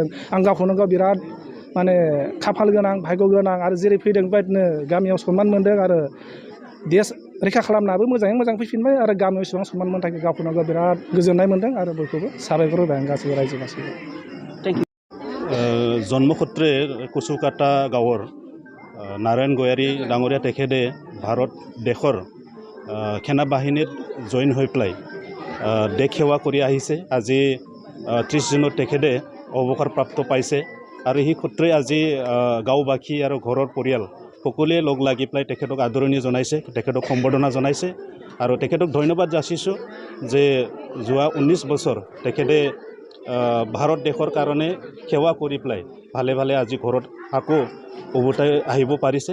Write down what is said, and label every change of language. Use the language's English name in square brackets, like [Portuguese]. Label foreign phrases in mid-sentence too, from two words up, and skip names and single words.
[Bodo] आं गावखौनो गाव बिराद माने खाफाल गोनां, भाग्य गोनां। आरो जेरै फैदों बेबायदिनो गामियाव सनमान मोनदों आरो देश रैखा खालामनाबो मोजाङै मोजां फैफिनबाय। आरो गामियाव एसेबां सनमान मोननो थाखाय गावखौनो गाव बिराद गोजोननाय मोनदों। आरो बयखौबो साबायखर होबाय आं गासैबो रायजो गासैबो। [Assamese] জন্মসূত্ৰে কুচুকাটা গাঁৱৰ নাৰায়ণ গয়াৰী ডাঙৰীয়া তেখেতে ভাৰত দেশৰ সেনা বাহিনীত জইন হৈ পেলাই দেশ সেৱা কৰি আহিছে। আজি 30 জুনত তেখেতে অৱসৰপ্ৰাপ্ত পাইছে আৰু সেই সূত্ৰে আজি গাঁওবাসী আৰু ঘৰৰ পৰিয়াল সকলোৱে লগ লাগি পেলাই তেখেতক আদৰণি জনাইছে, তেখেতক সম্বৰ্ধনা জনাইছে আৰু তেখেতক ধন্যবাদ যাচিছোঁ যে যোৱা 19 বছৰ তেখেতে ভাৰত দেশৰ কাৰণে সেৱা কৰি পেলাই ভালে ভালে আজি ঘৰত আকৌ উভতাই আহিব পাৰিছে।